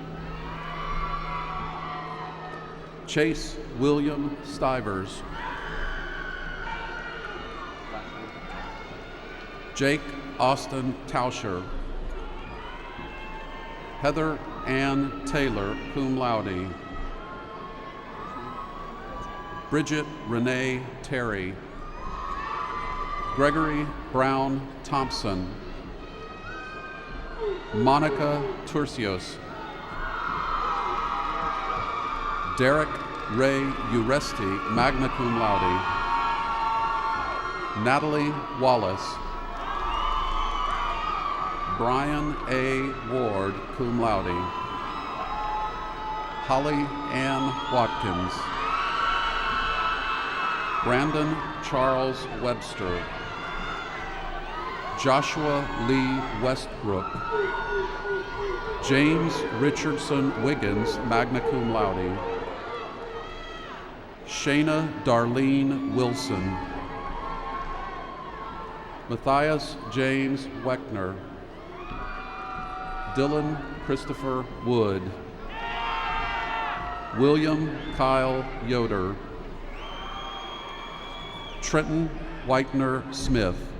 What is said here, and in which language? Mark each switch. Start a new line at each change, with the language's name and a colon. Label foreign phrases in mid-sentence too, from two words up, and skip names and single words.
English: Chase William Stivers. Jake Austin Tauscher. Heather Ann Taylor,
Latin: cum laude.
English: Bridget Renee Terry. Gregory Brown Thompson. Monica Turcios. Derek Ray Uresti,
Latin: magna cum laude.
English: Natalie Wallace. Brian A. Ward,
Latin: cum laude.
English: Holly Ann Watkins. Brandon Charles Webster. Joshua Lee Westbrook. James Richardson Wiggins,
Latin: magna cum laude.
English: Shayna Darlene Wilson. Matthias James Weckner. Dylan Christopher Wood. William Kyle Yoder. Trenton Whitener Smith.